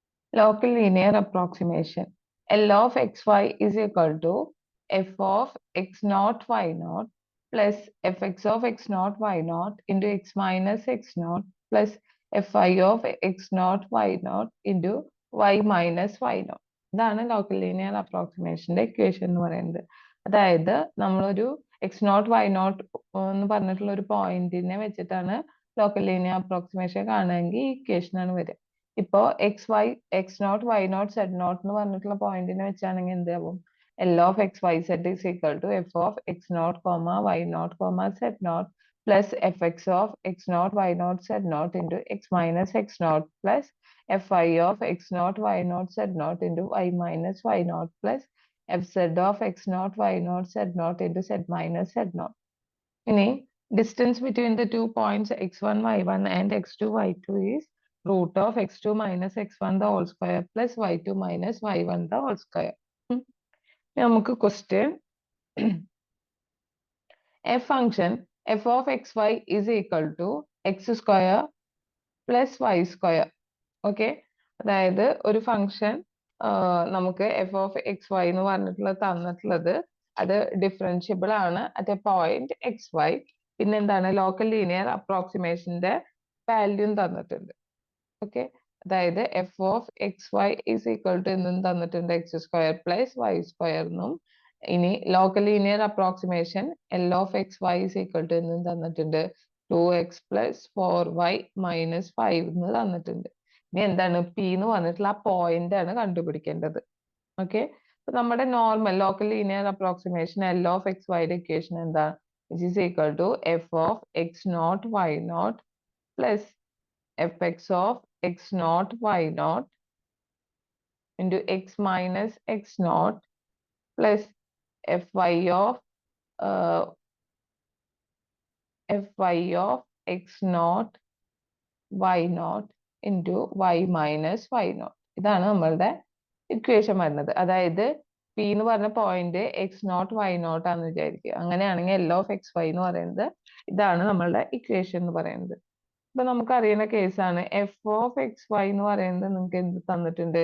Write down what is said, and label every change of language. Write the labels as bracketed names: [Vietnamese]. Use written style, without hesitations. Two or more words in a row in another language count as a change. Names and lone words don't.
[English] Local linear approximation. L of xy is equal to f of x naught y naught plus fx of x naught y naught into x minus x naught plus fi of x naught y naught into y minus y naught. [Malayalam] ഇതാണ് [English] local linear approximation equation [Malayalam] എന്ന് പറയുന്നത്. അതായത് നമ്മളൊരു [English] x naught y naught [Malayalam] എന്ന് പറഞ്ഞിട്ടുള്ള ഒരു പോയിന്റിനെ വെച്ചിട്ടാണ് [English] local linear approximation [Malayalam] കാണുമെങ്കിൽ ഈ ഇക്വേഷൻ ആണ് വരിക. ഇപ്പോ [English] x naught y naught z naught [Malayalam] എന്ന് പറഞ്ഞിട്ടുള്ള പോയിന്റിനെ വെച്ചാണെങ്കിൽ എന്താവും? [English] l of x y z is equal to f of x naught comma y naught comma z naught plus f x of x naught y naught z naught into x minus x naught plus f y of x naught y naught z naught into y minus y naught plus f z of x naught y naught z naught into z minus z naught. ഇനി distance between the 2 points x1 y1 and x2 y2 is root of x2 minus x1 the whole square plus y2 minus y1 the whole square. നമുക്ക് question a function f of xy is equal to x square plus y square. [Malayalam] ഓക്കെ, അതായത് ഒരു ഫംഗ്ഷൻ നമുക്ക് [English] f of x y [Malayalam] എന്ന് പറഞ്ഞിട്ടുള്ളത് തന്നിട്ടുള്ളത് അത് ഡിഫറൻഷ്യബിൾ ആണ് [English] at a point x y. [Malayalam] പിന്നെ എന്താണ് [English] local linear approximation value [Malayalam] തന്നിട്ടുണ്ട്. ഓക്കെ, അതായത് [English] f of x y is equal to [Malayalam] എന്നും തന്നിട്ടുണ്ട് [English] x square plus y square [Malayalam] എന്നും. ഇനി [English] local linear approximation l of x y is equal to [Malayalam] എന്നും തന്നിട്ടുണ്ട് [English] 2x plus 4y minus 5 [Malayalam] എന്ന് തന്നിട്ടുണ്ട്. ഇനി എന്താണ് പി എന്ന് പറഞ്ഞിട്ടുള്ള ആ പോയിന്റ് ആണ് കണ്ടുപിടിക്കേണ്ടത്. ഓക്കെ, അപ്പൊ നമ്മുടെ [English] normal local linear approximation l of x y [Malayalam] ഇക്വേഷൻ എന്താണ്? [English] which is equal to f of x naught y naught plus fx of x naught y naught into x minus x naught plus fy of x naught y naught into y minus y naught. [Malayalam] ഇതാണ് നമ്മളുടെ ഇക്വേഷൻ വരുന്നത്. അതായത് പി എന്ന് പറഞ്ഞ പോയിന്റ് [English] x naught y naught [Malayalam] ആണെന്ന് വിചാരിക്കുക. അങ്ങനെയാണെങ്കിൽ [English] l of x y [Malayalam] എന്ന് പറയുന്നത് ഇതാണ് നമ്മളുടെ ഇക്വേഷൻ എന്ന് പറയുന്നത്. ഇപ്പൊ നമുക്ക് അറിയുന്ന കേസാണ് [English] f of x y [Malayalam] എന്ന് പറയുന്നത് നിങ്ങൾക്ക് എന്ത് തന്നിട്ടുണ്ട്?